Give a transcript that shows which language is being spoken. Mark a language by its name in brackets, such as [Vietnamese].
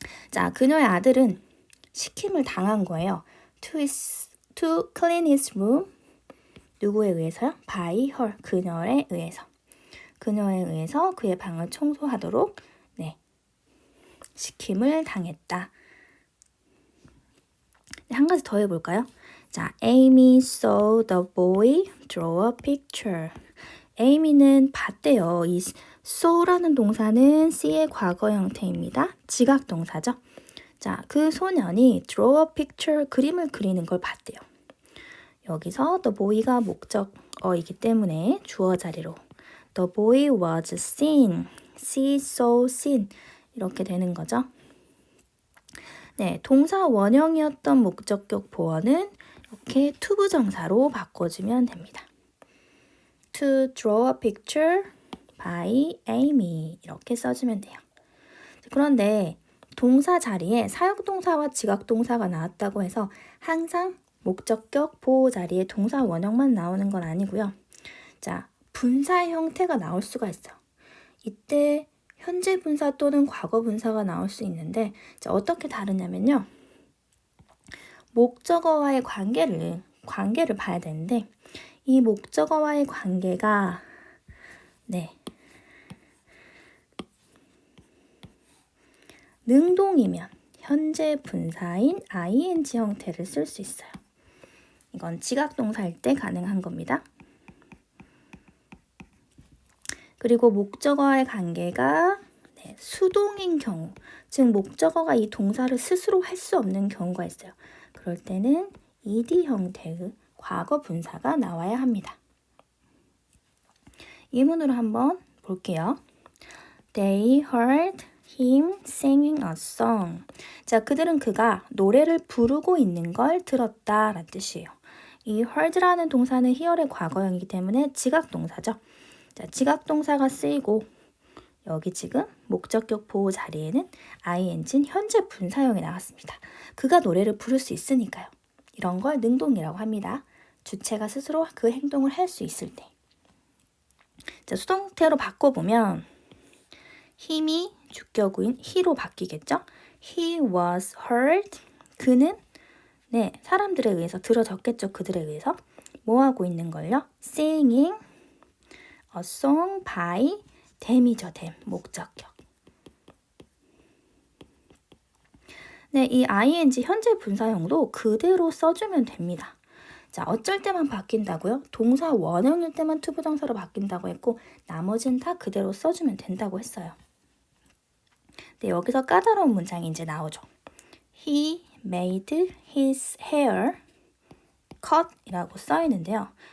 [Korean] 자, 그녀의 아들은 시킴을 당한 거예요. [English] To clean his room. 누구에 의해서요? By her. [Korean] 그녀에 의해서. 그녀에 의해서 그의 방을 청소하도록 시킴을 당했다. 한 가지 더 해볼까요? [English] 자, Amy saw the boy draw a picture. [Korean] Amy는 봤대요. 이 saw라는 동사는 C의 과거 형태입니다. 지각 동사죠. 자, 그 소년이 [English] draw a picture, [Korean] 그림을 그리는 걸 봤대요. [English] 여기서 the boy가 목적어이기 때문에 주어 자리로 the boy was seen, see, saw, seen [Korean] 이렇게 되는 거죠. 동사 원형이었던 목적격 보어는 이렇게 투부정사로 바꿔주면 됩니다. [English] To draw a picture by Amy [Korean] 이렇게 써주면 돼요. 그런데 동사 자리에 사역동사와 지각동사가 나왔다고 해서 항상 목적격 보호 자리에 동사 원형만 나오는 건 아니고요. 자, 분사의 형태가 나올 수가 있어요. 이때 현재 분사 또는 과거 분사가 나올 수 있는데 자, 어떻게 다르냐면요. 목적어와의 관계를 봐야 되는데 이 목적어와의 관계가 능동이면 현재 분사인 ing 형태를 쓸 수 있어요. 이건 지각동사일 때 가능한 겁니다. 그리고 목적어와의 관계가 네, 수동인 경우, 즉 목적어가 이 동사를 스스로 할 수 없는 경우가 있어요. 그럴 때는 ed 형태의 과거 분사가 나와야 합니다. 예문으로 한번 볼게요. [English] They heard him singing a song. [Korean] 자, 그들은 그가 노래를 부르고 있는 걸 들었다 라는 뜻이에요. 이 heard라는 동사는 hear의 과거형이기 때문에 지각 동사죠. 자, 지각 동사가 쓰이고 여기 지금 목적격 보호 자리에는 ing는 현재 분사형이 나왔습니다. 그가 노래를 부를 수 있으니까요. 이런 걸 능동이라고 합니다. 주체가 스스로 그 행동을 할 수 있을 때. 자, 수동태로 바꿔보면 힘이 주격어인 he로 바뀌겠죠? [English] He was heard. [Korean] 그는 네, 사람들에 의해서 들어졌겠죠. 그들에 의해서. 뭐 하고 있는 걸요? [English] Singing a song by them이죠. them. [Korean] 목적격. 네, 이 ing 현재 분사형도 그대로 써주면 됩니다. 자, 어쩔 때만 바뀐다고요? 동사 원형일 때만 투부정사로 바뀐다고 했고 나머지는 다 그대로 써주면 된다고 했어요. 네, 여기서 까다로운 문장이 이제 나오죠. [English] He made his hair cut [Korean] 이라고 써 있는데요.